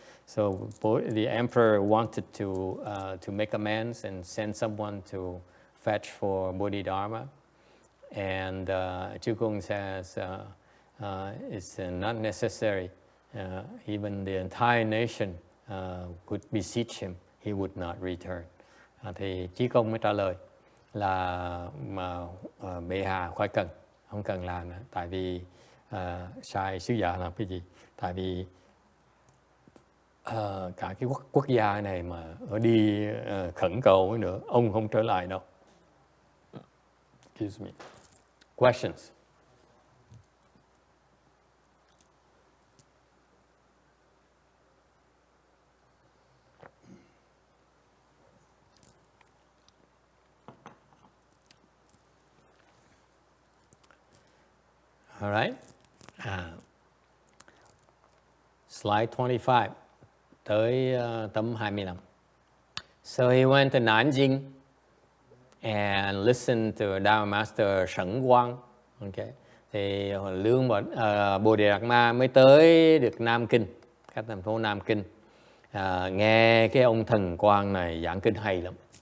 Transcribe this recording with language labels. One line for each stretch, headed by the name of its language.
English: So the emperor wanted to make amends and send someone to fetch for Bodhidharma, and Trí Công says it's not necessary. Even the entire nation could beseech him, he would not return.
Vietnamese: Thì Trí Công mới trả lời là bệ hạ không cần làm nữa, tại vì sai sứ giả làm cái gì? Tại vì cả cái quốc gia này mà ở đi khẩn cầu nữa, ông không trở lại đâu.
English: Excuse me. Questions? All right. Slide 25.
Vietnamese: Tới tấm 25.
English: So he went to Nanjing and listened to Dharma Master Shen Guang. Okay.
Vietnamese: Thì Bồ Đề Đạt Ma mới tới được Nam Kinh, các thành phố Nam Kinh. Nghe cái ông thần quang này giảng kinh hay lắm.